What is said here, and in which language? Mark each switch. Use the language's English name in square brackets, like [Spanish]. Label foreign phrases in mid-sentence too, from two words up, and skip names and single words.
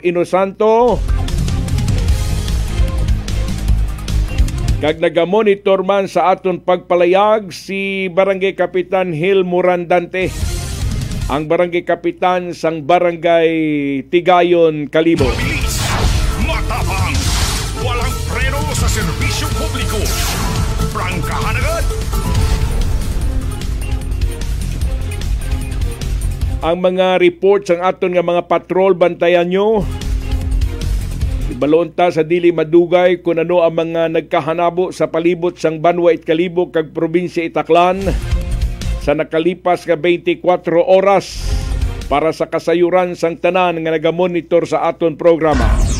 [Hiligaynon] Inosanto. Kag nagamonitor man sa aton pagpalayag si Barangay Kapitan Hil Morandante. Ang barangay kapitan sang barangay Tigayon, Kalibo. [Filipino] Mabilis, matapang, walang preno sa serbisyong publiko. Prangkahan agad. [Hiligaynon] Ang mga reports ang aton nga mga patrol, bantayan nyo. Balon ta sa dili madugay kung ano ang mga nagkahanabo sa palibot sang Banwa Kalibo kag probinsya Itaklan. Sa nakalipas nga 24 oras, para sa kasayuran sang tanan nga nagamonitor sa aton programa.